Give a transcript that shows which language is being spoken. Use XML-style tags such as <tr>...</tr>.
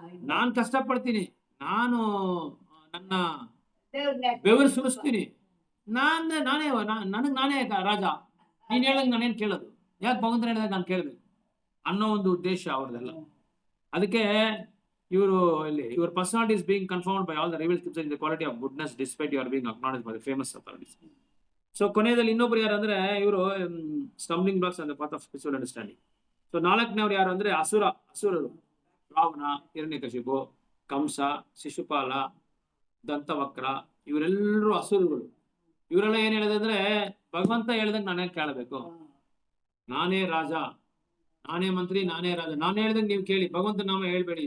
<kn>ನಾನ್ ಕಷ್ಟಪಡ್ತೀನಿ, ನಾನು ನನ್ನ ಬೆವರು ಸುರಿಸ್ತೀನಿ, ನನಗ್ ನಾನೇ ರಾಜ, ನೀನ್ ಹೇಳ್ದಂಗೆ ನಾನೇನ್ ಕೇಳೋದು, ಯಾಕೆ ಭಗವಂತನ ಹೇಳಿದಾಗ ನಾನು ಕೇಳ್ಬೇಕು ಅನ್ನೋ ಒಂದು ಉದ್ದೇಶ ಅವ್ರದೆಲ್ಲ.</kn> <en>ಅದಕ್ಕೆ your personality is being confirmed by all the revealed scriptures in the quality of goodness, despite you are being acknowledged by the famous authorities.</en> <kn>So ಕೊನೆಯಲ್ಲಿ ಇನ್ನೊಬ್ರು ಯಾರು ಅಂದ್ರೆ, ಇವರು</kn> <en>Stumbling blocks on the path of spiritual understanding.</en> <kn>So ನಾಲ್ಕನೇವ್ರು ಯಾರು ಅಂದ್ರೆ ಅಸುರರು, ರಾವಣ, ಹಿರಣ್ಯಕಶಿಪು, ಕಂಸ, ಶಿಶುಪಾಲ, ದಂತವಕ್ರ, ಇವರೆಲ್ಲರೂ ಅಸುರಗಳು. ಇವರೆಲ್ಲ ಏನ್ ಹೇಳಿದೆ ಅಂದ್ರೆ, ಭಗವಂತ ಹೇಳ್ದಂಗೆ ನಾನೇ ಕೇಳಬೇಕು, ನಾನೇ ರಾಜ, ನಾನೇ ಮಂತ್ರಿ, ನಾನೇ ರಾಜ, ನಾನು ಹೇಳ್ದಂಗೆ ನೀವು ಕೇಳಿ, ಭಗವಂತ ನಾಮ ಹೇಳ್ಬೇಡಿ.</kn>